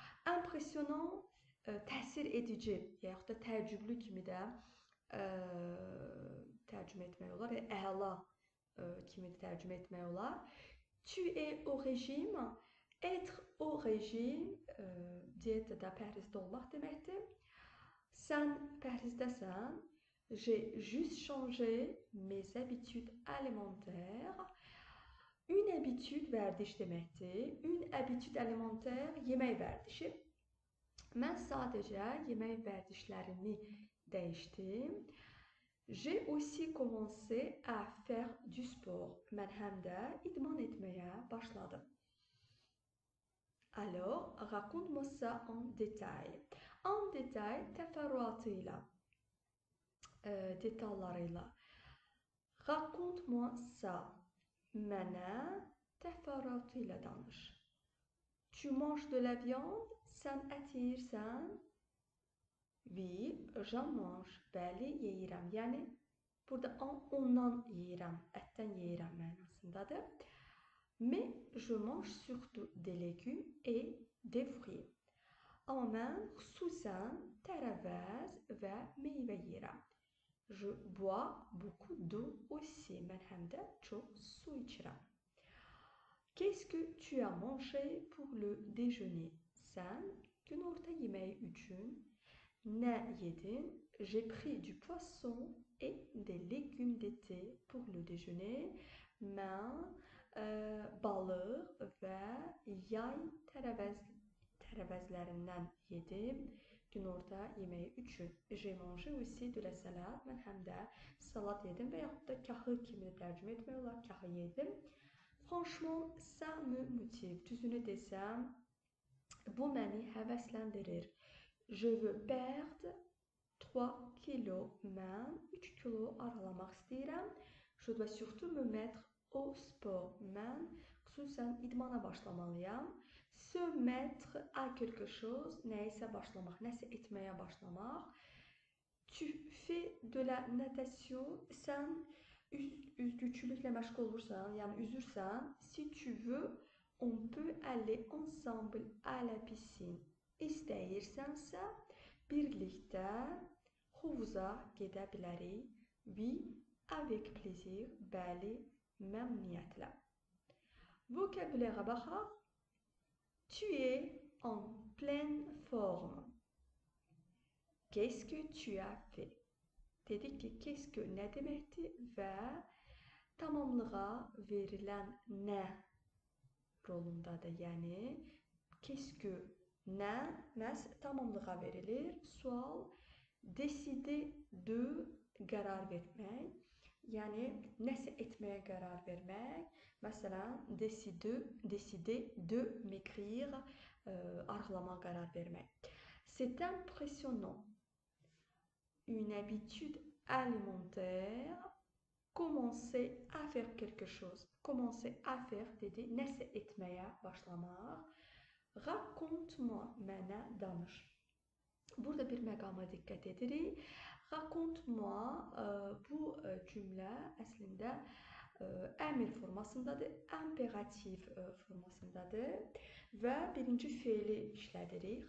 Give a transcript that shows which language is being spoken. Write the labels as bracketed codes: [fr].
[az] Impressionnant təsir edici, yaxud da təəccüblü kimi də tərcümə etmək olar. Əla kimi də tərcümə etmək olar. [fr] Tu es au régime. Être au régime, [az] diyetədə, pəhrizdə olmaq deməkdir. Sən pəhrizdəsən. [fr] J'ai juste changé mes habitudes alimentaires. Une habitude [az] vərdiş deməkdir. [fr] Une habitude alimentaire [az] yemək vərdişi. Mən sadəcə yemək vərdişlərini dəyişdim. [fr] J'ai aussi commencé à faire du sport. [az] Mən həm də idman etməyə başladım. [fr] Alors, raconte-moi ça en détail. En détail, [az] təfərrüatıyla, detallarıyla. [fr] Raconte-moi ça. [az] Mənə təfərrüatıyla danış. [fr] Tu manges de la viande? [az] Sən ət yeyirsən? [fr] Oui, j'en mange. [az] Bəli, yeyirəm. Yəni, burada ondan yeyirəm, ətdən yeyirəm mənasındadır. [fr] Mais je mange surtout des légumes et des fruits. [az] Amma mən xüsusən tərəvəz və meyvə yeyirəm. [fr] Je bois beaucoup d'eau aussi. [az] Mən həm də çox su içirəm. [fr] Qu'est-ce que tu as mangé pour le déjeuner? [az] Sən günorta yeməyi üçün nə yedin? [fr] J'ai pris du poisson et des légumes d'été pour le déjeuner. [az] Mən balıq və yay tərəvəzlərindən yedim günorta yeməyi üçün. [fr] J'ai mangé aussi de la salade. [az] Mən həm də salat yedim və yaxud da kahı kimi də tərcümə etmək olar. Kahı yedim. [fr] Franchement, ça me motive. [az] Düzünü desəm, bu məni həvəsləndirir. [fr] Je veux perdre 3 kilos. [az] Mən 3 kilo aralamaq istəyirəm. [fr] Je dois surtout me mettre au sport. [az] Mən xüsusən idmana başlamalıyam. [fr] Se mettre à quelque chose, [az] nəyisə başlamaq, nəsə etməyə başlamaq. [fr] Tu fais de la natation, [az] sən üzgüçülüklə məşğul olursan, yəni üzürsən. [fr] Si tu veux, on peut aller ensemble à la piscine. [az] İstəyirsənsə, birlikdə hovuza gedə bilərik. [fr] Oui, avec plaisir, [az] bəli, məmnuniyyətlə. Vocabulaire-a baxaq. [fr] Tu es en pleine forme. Qu'est-ce que tu as fait? [az] Dedik ki, qu'est-ce que nə deməkdir və tamamlığa verilən nə rolundadır. Yəni, qu'est-ce que nə məhz tamamlığa verilir. Sual, décider de qərar vermək. Yəni, nəsə etməyə qərar vermək. Məsələn, [fr] décider de m'écrire, [az] arıqlamağa qərar vermək. [fr] C'est impressionnant. Une habitude alimentaire. Commencer à faire quelque chose. Commencer à faire [az] dedi, nəsə etməyə başlamaq. Raconte-moi, mənə danış. Burada bir məqama diqqət edirik. Raconte-moi, bu cümlə əslində əmr formasındadır, imperativ formasındadır və birinci feili işlədirik.